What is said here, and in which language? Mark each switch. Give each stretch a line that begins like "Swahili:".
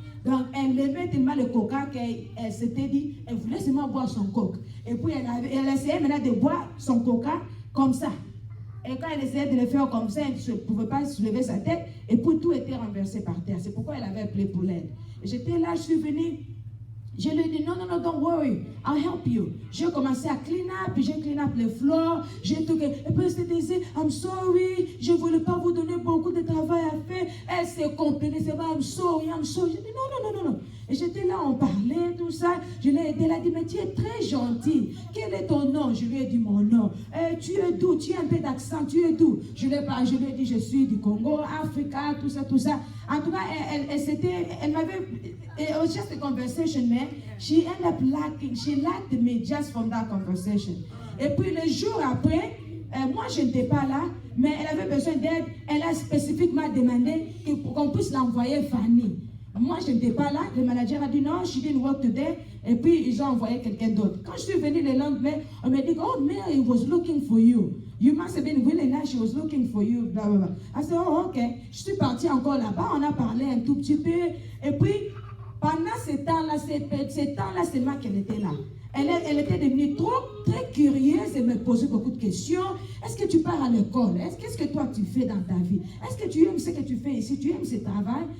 French: Donc, elle aimait tellement le coca qu'elle s'était dit, elle voulait seulement boire son coke. Et puis, elle essayait maintenant de boire son coca comme ça. Et quand elle essayait de le faire comme ça, elle ne pouvait pas soulever sa tête. Et puis, tout était renversé par terre. C'est pourquoi elle avait appelé pour l'aide. Et j'étais là, je suis venue. Je lui ai dit, non,
English: don't worry, I'll help you.
French: J'ai commencé à clean up, puis j'ai clean up les floors, j'ai tout. Et puis elle s'est dit,
English: I'm sorry,
French: je ne voulais pas vous donner beaucoup de travail à faire. Elle s'est comprenée, c'est pas,
English: I'm sorry.
French: J'ai dit, non. Et j'étais là, on parlait, tout ça. Je l'ai aidé, elle a dit, mais tu es très gentil. Quel est ton nom? Je lui ai dit mon nom. Tu es d'où? Tu as un peu d'accent, tu es d'où? Je lui ai dit, je suis du Congo, Africa, tout ça. En tout cas, elle m'avait,
English: it was just a conversation, man. She liked me just from that conversation.
French: Et puis le jour après, moi je n'étais pas là, mais elle avait besoin d'aide. Elle a spécifiquement demandé qu'on puisse l'envoyer Fanny. Moi je n'étais pas là, le manager a dit non,
English: she didn't work today.
French: Et puis ils ont envoyé quelqu'un d'autre. Quand je suis venue le lendemain, on m'a dit,
English: oh Mary was looking for you. You must have been really nice, she was looking for you, blah, blah, blah. I said, oh ok.
French: Je suis partie encore là-bas, on a parlé un tout petit peu. Et puis, pendant ce temps-là, c'est moi qu'elle était là. Elle était devenue très curieuse et me posait beaucoup de questions. Est-ce que tu pars à l'école? Qu'est-ce que toi tu fais dans ta vie? Est-ce que tu aimes ce que tu fais ici? Tu aimes ce travail?